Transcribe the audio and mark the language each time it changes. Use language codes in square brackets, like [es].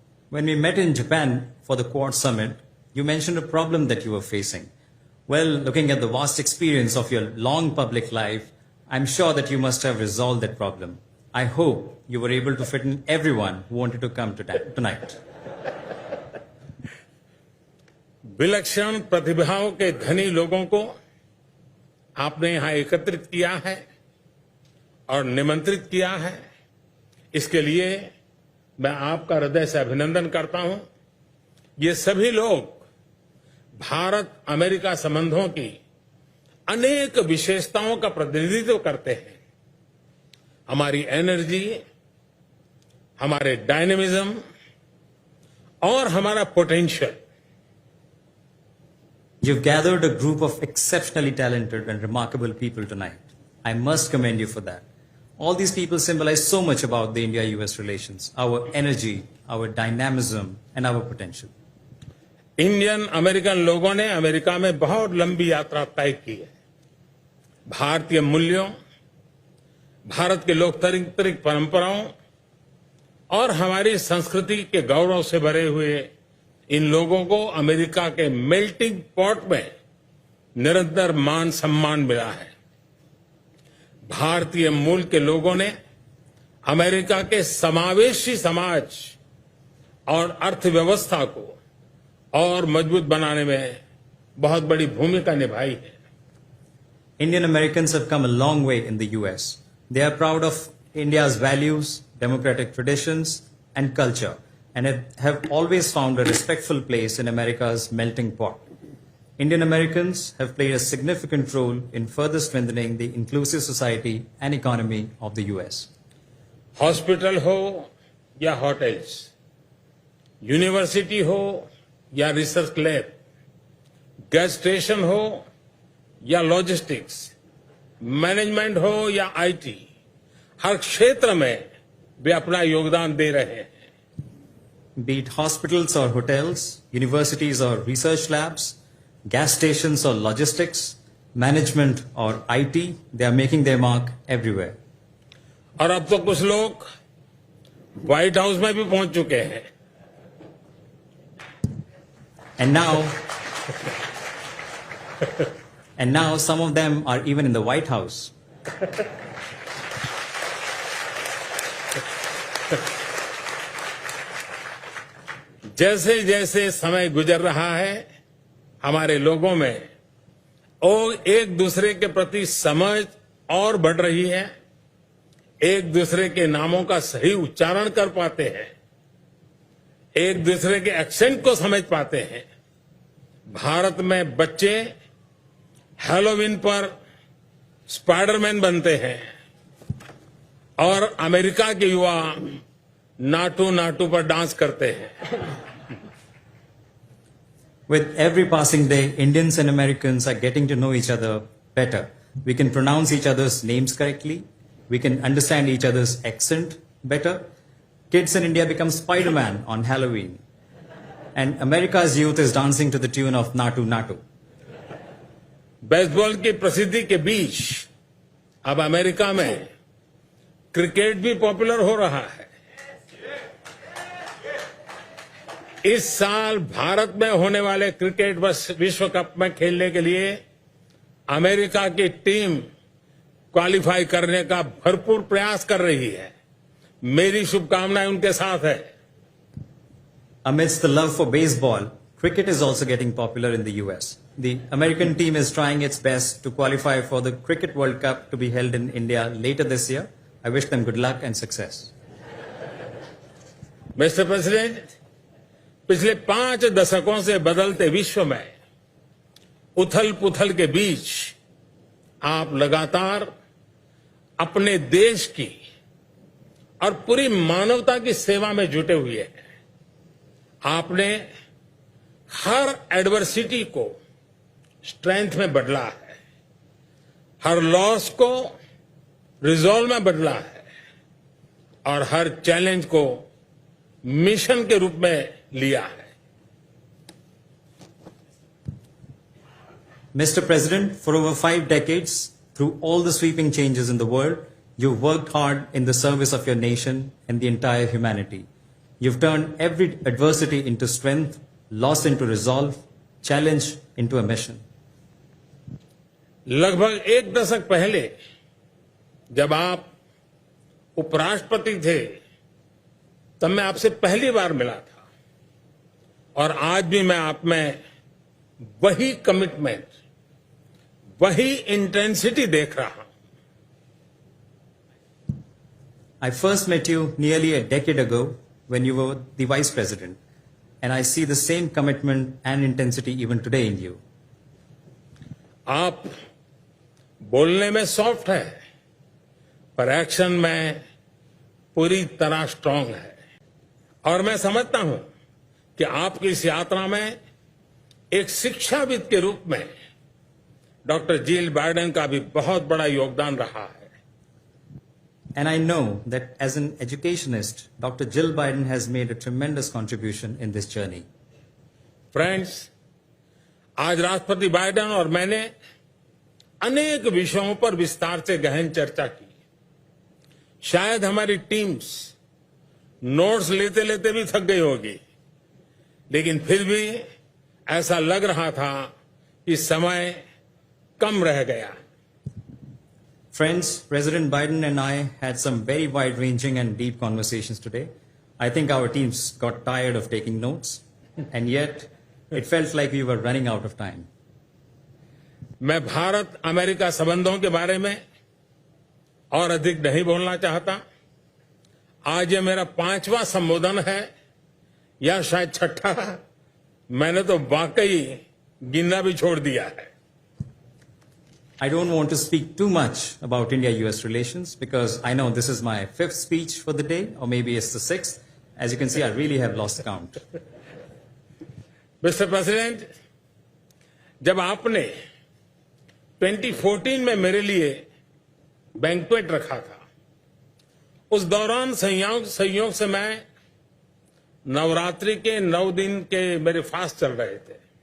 [en] When we met in Japan for the Quad Summit, you mentioned a problem that you were facing. Well, looking at the vast experience of your long public life, I'm sure that you must have resolved that problem. I hope you were able to fit in everyone who wanted to come tonight. [hi] विलक्षण प्रतिभाओं के धनी लोगों को आपने यहां एकत्रित किया है और निमंत्रित किया है। इसके लिए मैं आपका हृदय से अभिनंदन करता हूं। ये सभी लोग भारत अमेरिका संबंधों की अनेक विशेषताओं का प्रतिनिधित्व करते हैं। हमारी एनर्जी, हमारे डायनेमिज्म और हमारा potential. [en] You've gathered a group of exceptionally talented and remarkable people tonight. I must commend you for that. All these people symbolize so much about the India-US relations, our energy, our dynamism, and our potential. [hi] Indian American लोगों ने America में बहुत लंबी यात्रा तय की है। भारतीय मूल्यों, भारत के लोकतांत्रिक परंपराओं और हमारी संस्कृति के गौरव से भरे हुए इन लोगों को अमेरिका के मेल्टिंग पॉट में निरंतर मान सम्मान मिला है। भारतीय मूल के लोगों ने अमेरिका के समावेशी समाज और अर्थव्यवस्था को और मजबूत बनाने में बहुत बड़ी भूमिका निभाई है। [en] Indian Americans have come a long way in the US. They are proud of India's values, democratic traditions, and culture, and have always found a respectful place in America's melting pot. Indian Americans have played a significant role in further strengthening the inclusive society and economy of the US. [hi] Hospital हो या hotels, university हो या research lab, gas station हो या logistics, management हो या IT, हर क्षेत्र में वे अपना योगदान दे रहे हैं। [en] Be it hospitals or hotels, universities or research labs, gas stations or logistics, management or IT, they are making their mark everywhere. [hi] और अब तो कुछ लोग व्हाइट हाउस में भी पहुंच चुके हैं। [en] And now some of them are even in the White House. [hi] जैसे जैसे समय गुजर रहा है, हमारे लोगों में और एक दूसरे के प्रति समझ और बढ़ रही है, एक दूसरे के नामों का सही उच्चारण कर पाते हैं, एक दूसरे के एक्सेंट को समझ पाते हैं। भारत में बच्चे हैलोवीन पर स्पाइडरमैन बनते हैं और अमेरिका के युवा नाटू नाटू पर डांस करते हैं। [en] With every passing day, Indians and Americans are getting to know each other better. We can pronounce each other's names correctly. We can understand each other's accent better. Kids in India become Spider-Man on Halloween. And America's youth is dancing to the tune of Natu Natu. [hi] Baseball की प्रसिद्धि के बीच अब America में cricket भी popular हो रहा है। इस साल भारत में होने वाले क्रिकेट विश्व कप में खेलने के लिए अमेरिका की टीम क्वालिफाई करने का भरपूर प्रयास कर रही है। मेरी शुभकामनाएं उनके साथ है। [en] Amidst the love for baseball, cricket is also getting popular in the US. The American team is trying its best to qualify for the Cricket World Cup to be held in India later this year. I wish them good luck and success. [hi] Mister president, पिछले 5 दशकों से बदलते विश्व में उथल पुथल के बीच आप लगातार अपने देश की और पूरी मानवता की सेवा में जुटे हुए हैं। आपने हर एडवर्सिटी को स्ट्रेंथ में बदला है, हर लॉस को रिजॉल्व में बदला है और हर चैलेंज को मिशन के रूप में लिया है। [en] Mr. President, for over 5 decades, through all the sweeping changes in the world, you worked hard in the service of your nation and the entire humanity. You've turned every adversity into strength, loss into resolve, challenge into a mission. [hi] लगभग एक दशक पहले जब आप उपराष्ट्रपति थे तब मैं आपसे पहली बार मिला था और आज भी मैं आप में वही कमिटमेंट, वही इंटेंसिटी देख रहा हूं. [en] I first met you nearly a decade ago when you were the Vice President, and I see the same commitment and intensity even today in you. [hi] आप बोलने में सॉफ्ट है पर एक्शन में पूरी तरह स्ट्रांग है और मैं समझता हूं कि आपकी इस यात्रा में एक शिक्षाविद के रूप में डॉक्टर जिल बाइडेन का भी बहुत बड़ा योगदान रहा है. [en] And I know that as an educationist, Dr. Jill Biden has made a tremendous contribution in this journey. [hi] Friends, आज राष्ट्रपति बाइडेन और मैंने अनेक विषयों पर विस्तार से गहन चर्चा की. शायद हमारी टीम्स नोट्स लेते लेते भी थक गई होगी, लेकिन फिर भी ऐसा लग रहा था कि समय कम रह गया. [en] Friends, President Biden and I had some very wide-ranging and deep conversations today. I think our teams got tired of taking notes, and yet it felt like we were running out of time. [hi] मैं Bharat America संबंधों के बारे में और अधिक नहीं बोलना चाहता. आज ये मेरा 5वां संबोधन है या शायद 6ठा. मैंने तो वाकई गिनना भी छोड़ दिया है. [en] I don't want to speak too much about India-US relations because I know this is my 5th speech for the day, or maybe it's the 6th. As you can see, I really have lost count. [hi] Mister president, जब आपने 2014 में मेरे लिए banquet रखा था, उस दौरान संयोग से मैं नवरात्रि के 9 दिन के मेरे फास्ट चल रहे थे.